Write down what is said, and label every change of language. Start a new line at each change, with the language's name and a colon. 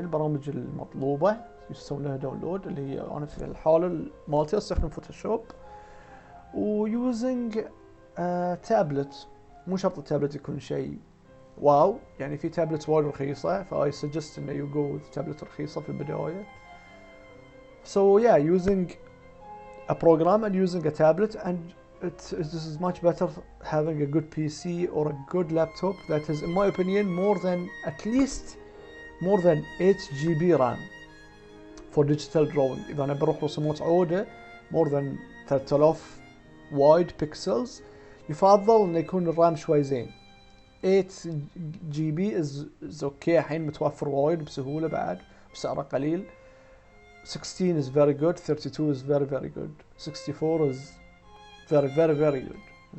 Arabic: البرامج المطلوبة يسوون لها داونلود، اللي هي انا في الحالة مالتي استخدم فوتوشوب، و using تابلت. مو شرط التابلت يكون شيء واو، يعني في تابلت وايد رخيصة، فاي suggest انه
English: you go with
Arabic: تابلت رخيصة في البداية.
English: So yeah, using a program and using a tablet, and this is much better having a good PC or a good laptop that is, in my opinion, more than at least more than 8 GB RAM for digital drawing.
Arabic: إذا أنا بروح رسومات عودة
English: more than 3000 wide pixels،
Arabic: يفضل إنه يكون الرام شوي زين.
English: 8 GB is okay،
Arabic: الحين متوفر وايد بسهولة بعد بسعره قليل.
English: 16 is very good، 32 is very very good، 64 is very very very good.